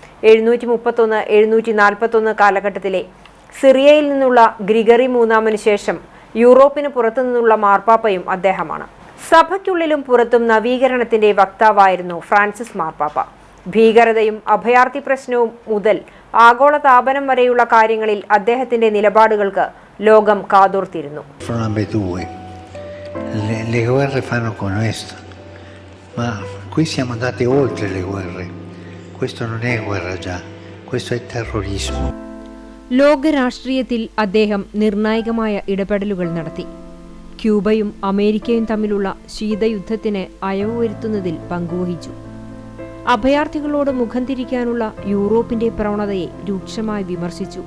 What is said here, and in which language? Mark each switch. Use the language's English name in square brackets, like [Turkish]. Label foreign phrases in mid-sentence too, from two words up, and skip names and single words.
[Malayalam] 731-741 കാലഘട്ടത്തിലെ സിറിയയിൽ നിന്നുള്ള ഗ്രിഗറി മൂന്നാമന് ശേഷം യൂറോപ്പിന് പുറത്തുനിന്നുള്ള മാർപ്പാപ്പയും അദ്ദേഹമാണ്. സഭയ്ക്കുള്ളിലും പുറത്തും നവീകരണത്തിന്റെ വക്താവായിരുന്നു ഫ്രാൻസിസ് മാർപ്പാപ്പ. ഭീകരതയും അഭയാർത്ഥി പ്രശ്നവും മുതൽ ആഗോള താപനം വരെയുള്ള കാര്യങ്ങളിൽ അദ്ദേഹത്തിന്റെ നിലപാടുകൾക്ക് ലോകം കാതോർത്തിരുന്നു. [Italian] Le guerre fanno con questo, ma qui siamo andati oltre le guerre. Questo non è guerra già, questo è terrorismo. [Malayalam] ലോക രാഷ്ട്രീയത്തിൽ അദ്ദേഹം നിർണായകമായ ഇടപെടലുകൾ നടത്തി. ക്യൂബയും അമേരിക്കയും തമ്മിലുള്ള ശീതയുദ്ധത്തിന് അയവ് വരുത്തുന്നതിൽ പങ്കുവഹിച്ചു. അഭയാർത്ഥികളോട് മുഖം തിരിക്കാനുള്ള യൂറോപ്പിന്റെ പ്രവണതയെ രൂക്ഷമായി വിമർശിച്ചു.